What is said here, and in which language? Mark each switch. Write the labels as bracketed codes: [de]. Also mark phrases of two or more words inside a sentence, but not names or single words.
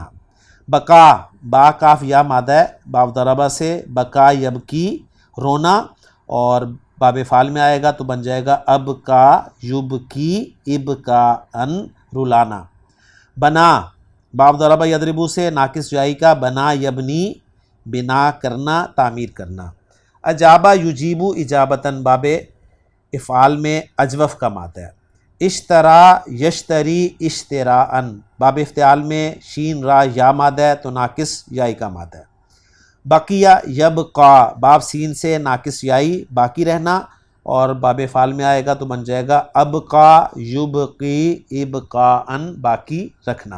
[ur] بقا، با کاف یا مادہ ہے، باب ضربہ سے [ar] بقا یبکی [ur] رونا، اور باب فعال میں آئے گا تو بن جائے گا [ar] اب کا یبکی ابکاءً [ur] رلانا۔ بنا، باب [ar] ضربہ یضربو [ur] سے ناقص جائی کا [ar] بنا یبنی [ur] بنا کرنا، تعمیر کرنا۔ [ar] اجابہ یجیبو اجابتاً [ur] باب افعال میں اجوف کا مادہ ہے۔ [ar] اشترا یشتری اشتراءً [ur] باب افتعال میں شین را یا مادہ ہے تو ناقص یائی کا مادہ ہے۔ [ar] بقیہ یبقا، [ur] باب سین سے ناقص یائی باقی رہنا، اور باب فعال میں آئے گا تو بن جائے گا [ar] ابقا یبقی ابقاءً [ur] باقی رکھنا۔